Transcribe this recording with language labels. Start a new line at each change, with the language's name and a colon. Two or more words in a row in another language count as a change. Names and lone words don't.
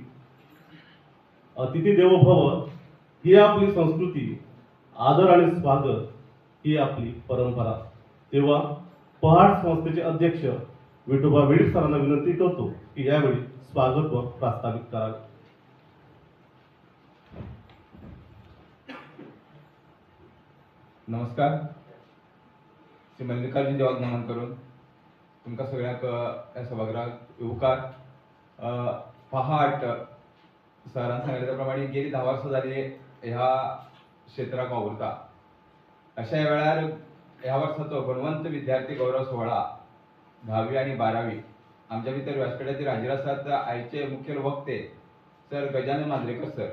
Sanskrit: अतिथी देवो भव
Marathi: ही आपली संस्कृती, आदर आणि स्वागत ही आपली परंपरा. तेव्हा पहाट संस्थेचे अध्यक्ष विठोबा विळीप सरांना विनंती करतो की यावेळी स्वागत व प्रास्ताविक करावे.
Konkani: नमस्कार. श्री मल्लिकार्जुन देवाक नमन करून तुमकां सगळ्यांक ह्या सभागृहाक येवकार. पहाट सरान सांगितल्या प्रमाणे गेली 10 वर्सां जाली ह्या क्षेत्राक वावुरता. अशा वेळार ह्या वर्साचो गुणवंत विद्यार्थी गौरव सोहळा 10वी आणि 12वी आमच्या भितर व्यासपीठाचेर हाजीर आसात आयचे मुखेल वक्ते सर गजानन मांद्रेकर सर.